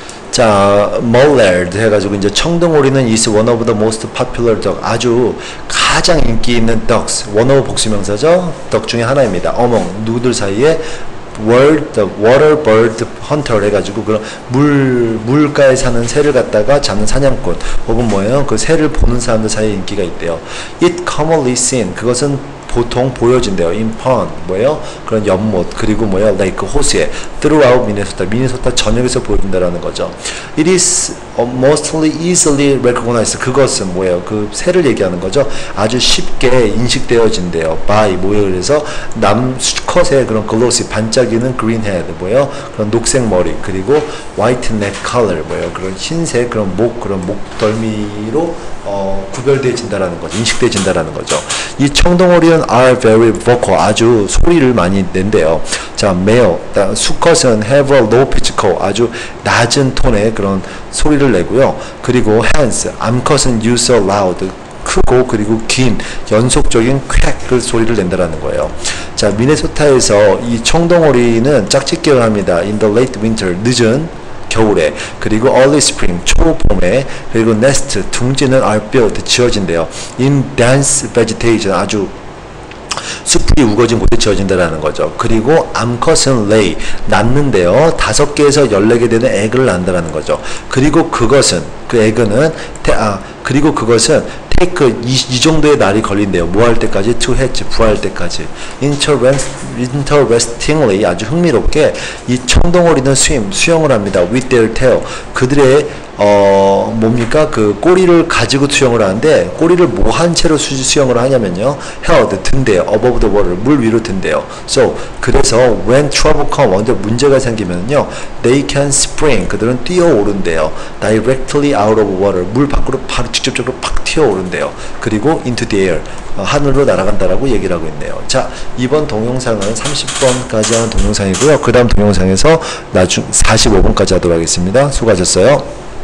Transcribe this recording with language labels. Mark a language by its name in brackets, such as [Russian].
[English] 자, Mullard [Korean] 해가지고 이제 청둥오리는 [English] is one of the most popular duck. [Korean] 아주 가장 인기 있는 ducks. 원어 복수명사죠. 덕 중에 하나입니다. among 누구들 사이에 [English] the water bird hunter [Korean] 해가지고 그런 물가에 사는 새를 갖다가 잡는 사냥꾼 혹은 뭐예요? 그 새를 보는 사람들 사이에 인기가 있대요. [English] It commonly seen [Korean] 그것은 보통 보여진대요. [English] in pond [Korean] 뭐예요? 그런 연못 그리고 뭐예요? lake 호수에 throughout 미네소타 전역에서 보여준다라는 거죠. [English] It is mostly easily recognized [Korean] 그것은 뭐예요? 그 새를 얘기하는 거죠. 아주 쉽게 인식되어진대요. by 뭐예요? 그래서 수컷의 그런 glossy 반짝이는 [English] green head [Korean] 뭐예요? 그런 녹색 머리 그리고 [English] white neck color [Korean] 뭐예요? 그런 흰색 그런 목덜미로 구별되어진다라는 거죠. 인식되어진다라는 거죠. 이 청둥오리는 [English] are very vocal [Korean] 아주 소리를 많이 낸대요. 자, male 수컷은 [English] have a low pitch call [Korean] 아주 낮은 톤의 그런 소리를 내고요. 그리고 hens 암컷은 [English] use a loud [Korean] 크고 그리고 긴 연속적인 쾌크 소리를 낸다라는 거예요. 자, 미네소타에서 이 청둥오리는 짝짓기를 합니다. [English] in the late winter [Korean] 늦은 겨울에 그리고 [English] early spring [Korean] 초봄에 그리고 [English] nest 둥지는 are built [Korean] 지어진대요. [English] in dense vegetation [Korean] 아주 숲이 우거진 곳에 지어진다라는 거죠. 그리고 암컷은 lay 낳는데요. 5개에서 14개 되는 에그를 낳는다라는 거죠. 그리고 그것은 그 에그는 그리고 그것은 take 이 정도의 날이 걸린대요. 뭐 할 때까지? [English] to hatch [Korean] 부화할 때까지. interestingly 아주 흥미롭게 이 청둥오리는 수영을 합니다. [English] with their tail [Korean] 그들의 뭡니까? 그 꼬리를 가지고 수영을 하는데 꼬리를 뭐 한 채로 수영을 하냐면요. held 든대요. [English] above the water [Korean] 물 위로 든대요. so 그래서 [English] when trouble come [Korean] 언제 문제가 생기면요. [English] they can spring [Korean] 그들은 뛰어오른대요. [English] directly out of water [Korean] 물 밖으로 바로 직접적으로 팍 튀어오른대요. 그리고 [English] into the air [Korean] 하늘로 날아간다라고 얘기를 하고 있네요. 자, 이번 동영상은 30번까지 하는 동영상이고요. 그 다음 동영상에서 나중 45번까지 하도록 하겠습니다. 수고하셨어요.